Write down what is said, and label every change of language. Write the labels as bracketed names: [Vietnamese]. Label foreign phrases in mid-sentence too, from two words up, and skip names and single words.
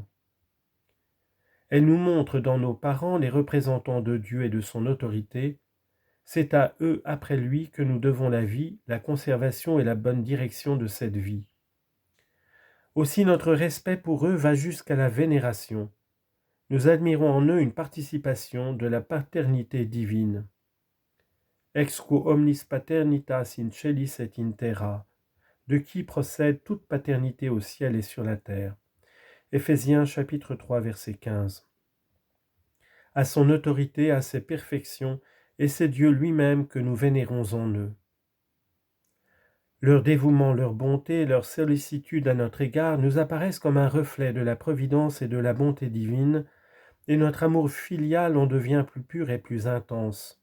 [French] Elle nous montre dans nos parents les représentants de Dieu et de son autorité. C'est à eux, après lui, que nous devons la vie, la conservation et la bonne direction de cette vie. Aussi notre respect pour eux va jusqu'à la vénération. Nous admirons en eux une participation de la paternité divine. [Latin] Ex quo omnis paternitas in celis et in terra, [French] de qui procède toute paternité au ciel et sur la terre. Éphésiens chapitre 3 verset 15. À son autorité, à ses perfections, et c'est Dieu lui-même que nous vénérons en eux. Leur dévouement, leur bonté, leur sollicitude à notre égard nous apparaissent comme un reflet de la providence et de la bonté divine, et notre amour filial en devient plus pur et plus intense.